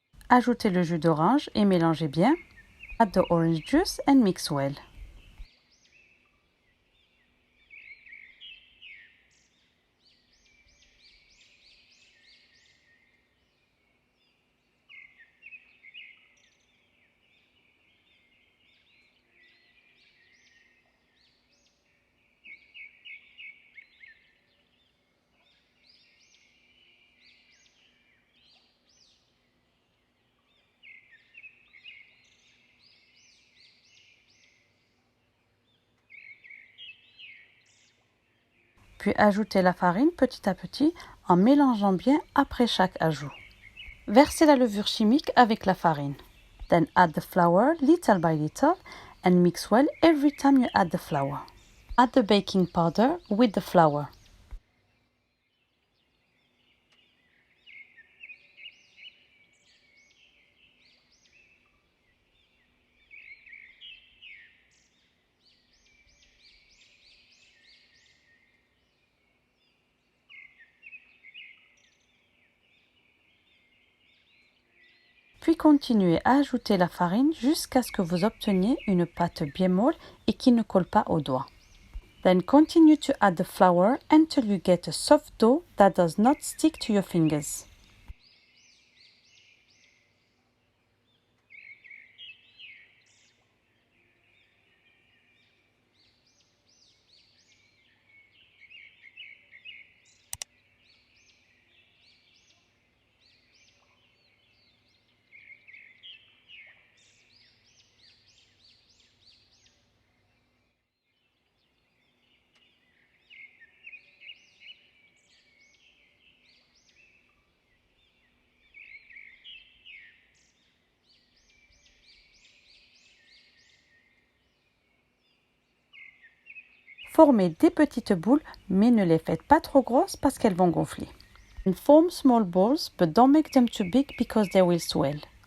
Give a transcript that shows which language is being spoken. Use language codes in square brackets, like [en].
[fr] Ajoutez le jus d'orange et mélangez bien. [en] Add the orange juice and mix well. [fr] Puis ajoutez la farine petit à petit en mélangeant bien après chaque ajout. Versez la levure chimique avec la farine. [en] Then add the flour little by little and mix well every time you add the flour. Add the baking powder with the flour. [fr] Puis continuez à ajouter la farine jusqu'à ce que vous obteniez une pâte bien molle et qui ne colle pas aux doigts. [en] Then continue to add the flour until you get a soft dough that does not stick to your fingers. [fr] Formez des petites boules, mais ne les faites pas trop grosses parce qu'elles vont gonfler. [en] And form small balls, but don't make them too big because they will swell.